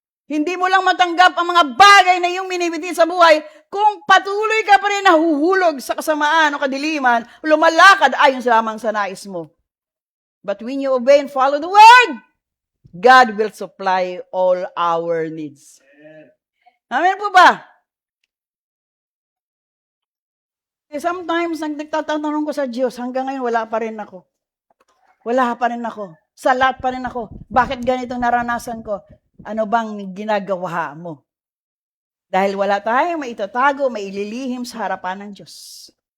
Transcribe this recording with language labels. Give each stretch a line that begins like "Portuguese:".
Filipino: Hindi mo lang matanggap ang mga bagay na iyong minibiti sa buhay kung patuloy ka pa rin nahuhulog sa kasamaan o kadiliman, lumalakad ayon sa lamang sa nais mo.
English: But when you obey and follow the Word, God will supply all our needs.
Filipino: Amen po ba? Sometimes, nagtatanong ko sa Diyos, hanggang ngayon wala pa rin ako. Wala pa rin ako. Salat pa rin ako. Bakit ganitong naranasan ko? Ano bang ginagawa mo? Dahil wala tayong maitatago, maililihim sa harapan ng Diyos.